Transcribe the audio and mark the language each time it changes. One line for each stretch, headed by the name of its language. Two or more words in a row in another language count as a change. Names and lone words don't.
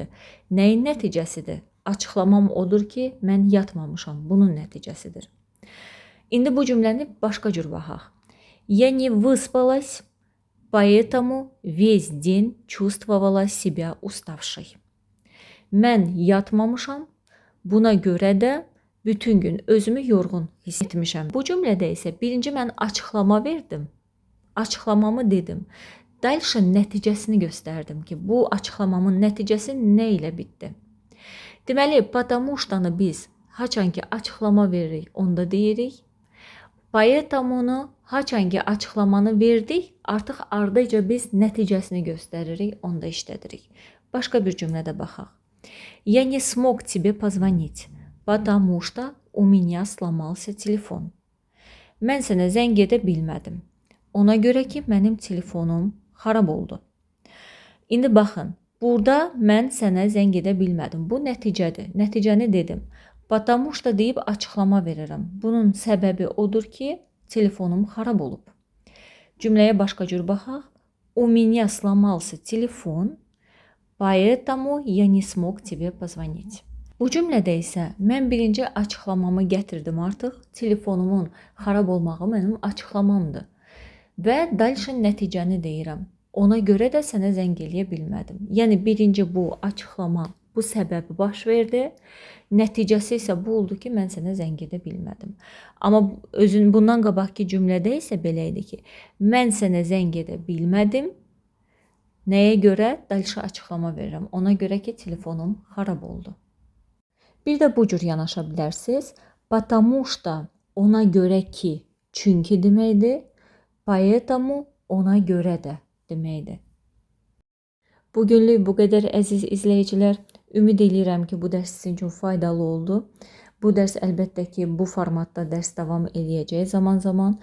Azerbaijani: Nəyin nəticəsidir? Açıqlamam odur ki, mən yatmamışam, bunun nəticəsidir. İndi bu cümləni başqa cür baxaq.
Russian: Я не выспалась, поэтому весь день чувствовала себя уставшей.
Azerbaijani: Mən yatmamışam, buna görə də bütün gün özümü yorğun hiss etmişəm. Bu cümlədə isə birinci mən açıqlama verdim, açıqlamamı dedim. Dальше nəticəsini göstərdim ki, bu açıqlamamın nəticəsi nə ilə bitdi? Deməli,
Russian: потому что-
Azerbaijani: nı biz haçan ki açıqlama veririk, onda deyirik. Поэтому-nu haçan ki açıqlamanı verdik, artıq ardınca biz nəticəsini göstəririk, onda işlədirik. Başqa bir cümlədə baxaq.
Russian: Я не смог тебе позвонить, потому что у меня сломался телефон.
Azerbaijani: Mən sənə zəng edə bilmədim. Ona görə ki, mənim telefonum xarab oldu. İndi baxın, burada mən sənə zəng edə bilmədim. Bu nəticədir. Nəticəni dedim.
Russian: Потому что
Azerbaijani: deyib açıqlama verirəm. Bunun səbəbi odur ki, telefonum xarab olub. Cümləyə başqa cür baxaq.
Russian: У меня сломался телефон, поэтому я не смог тебе позвонить.
Azerbaijani: Bu cümlədə isə mən birinci açıqlamamı gətirdim artıq. Telefonumun xarab olmağı mənim açıqlamamdır. Və dальше nəticəni deyirəm. Ona görə də sənə zəng eləyə bilmədim. Yəni, birinci bu açıqlama, bu səbəbi baş verdi. Nəticəsi isə bu oldu ki, mən sənə zəng edə bilmədim. Amma bundan qabaqki cümlədə isə belə idi ki, mən sənə zəng edə bilmədim. Nəyə görə? Dальше açıqlama verirəm. Ona görə ki, telefonum xarab oldu. Bir də bu cür yanaşa bilərsiniz.
Russian: Потому что
Azerbaijani: ona görə ki, çünki deməkdir. Поэтому ona görə də deməkdir. Bugünlük bu qədər əziz izləyicilər. Ümid edirəm ki, bu dərs sizin üçün faydalı oldu. Bu dərs əlbəttə ki, bu formatda dərs davam eləyəcək zaman-zaman.